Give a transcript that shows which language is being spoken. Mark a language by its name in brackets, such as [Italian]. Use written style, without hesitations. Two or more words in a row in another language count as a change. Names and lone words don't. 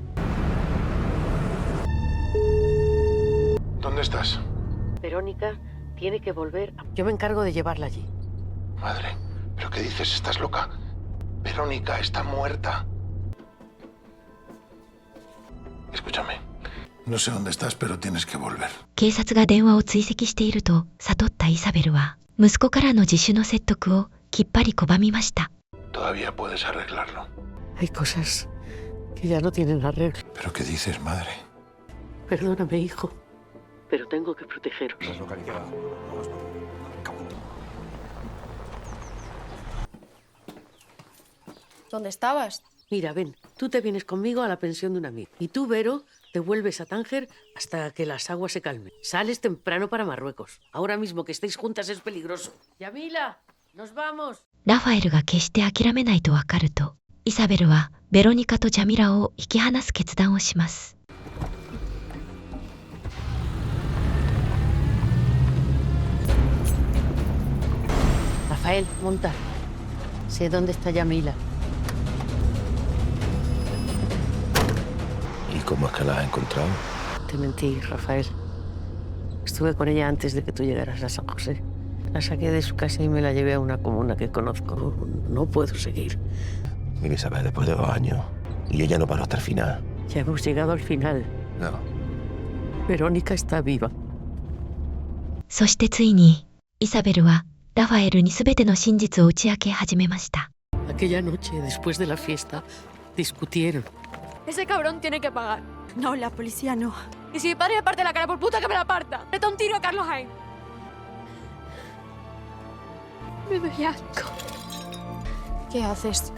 [Spanish] ¿Dónde estás? Verónica tiene que volver. Yo me encargo de llevarla allí. Madre, ¿pero qué dices? ¿Estás loca? Verónica está muerta. Escúchame. No sé dónde estás, pero tienes que volver. [Japanese] 警察が電話を追跡していると悟ったイサベルは、息子からの自首の説得をきっぱり拒みました。 [Spanish] Todavía puedes arreglarlo. Hay cosas que ya no tienen arreglo. ¿Pero qué dices, madre? Perdóname, hijo, pero tengo que protegeros. ¿Dónde estabas? Mira, ven, tú te vienes conmigo a la pensión de un amigo. Y tú, Vero, te vuelves a Tánger hasta que las aguas se calmen. Sales temprano para Marruecos. Ahora mismo que estéis juntas es peligroso. Yamila, nos vamos. [Japanese] ラファエルが決して諦めないとわかると、イサベルはベロニカとジャミラを引き離す決断をします。 [Spanish] Rafael, monta. Sé dónde está Yamila. ¿Y cómo es que la has encontrado? Te mentí, Rafael. Estuve con ella antes de que tú llegaras a San José. La saqué de su casa y me la llevé a una comuna que conozco. No puedo seguir. Mira, Isabel, después de 2 años. Y ella no paró hasta el final. Ya hemos llegado al final. No. Verónica está viva. [Japanese] そしてついに、イサベルはラファエルに全ての真実を打ち明け始めました。 [Spanish] Aquella noche, después de la fiesta, discutieron. Ese cabrón tiene que pagar. No, la policía no. Y si mi padre me parte la cara, por puta que me la parta. Meta un tiro a Carlos Hain. Me doy asco. ¿Qué haces?